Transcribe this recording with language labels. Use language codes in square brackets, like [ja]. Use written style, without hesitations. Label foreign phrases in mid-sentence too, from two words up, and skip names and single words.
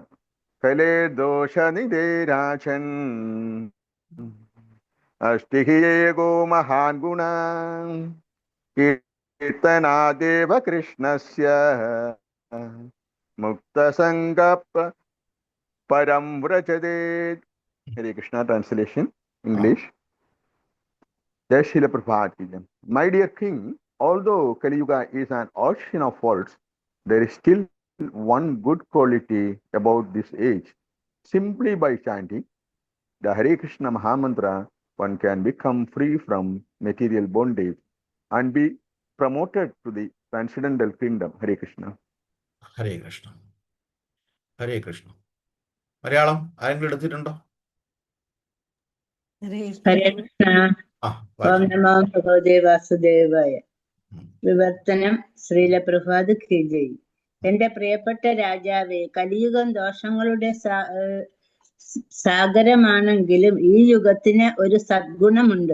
[sa] കലേ ദോഷനിധേ രാജൻ അഷ്ടിഹേകോ മഹാൻ ഗുണ കീർത്തനാദേവ കൃഷ്ണസ്യ മുക്തസംഗ പരം വ്രജതേ. [ml] ഹരേ കൃഷ്ണ. [en] translation English. [hi] जय श्रील प्रभुपाद की जय. [en] My dear king, although Kali Yuga is an ocean of faults, there is still one good quality about this age. Simply by chanting the Hare Krishna Mahamantra, one can become free from material bondage and be promoted to the transcendental kingdom. Hare Krishna. [ml] ഹരേ കൃഷ്ണ, ഹരേ കൃഷ്ണ. മലയാളം ആരെങ്കിലും എടുത്തിട്ടുണ്ടോ? ഹരേ ഹരേ കൃഷ്ണ. ആ ഓം വായിച്ചു. [sa] നമോ ഭഗവതേ വാസുദേവായ. വിവർത്തനം. [hi] श्रील प्रभात की जय. [ml] എന്റെ പ്രിയപ്പെട്ട രാജാവേ, കലിയുഗം ദോഷങ്ങളുടെ സാഗരമാണെങ്കിലും ഈ യുഗത്തിന് ഒരു സദ്ഗുണമുണ്ട്.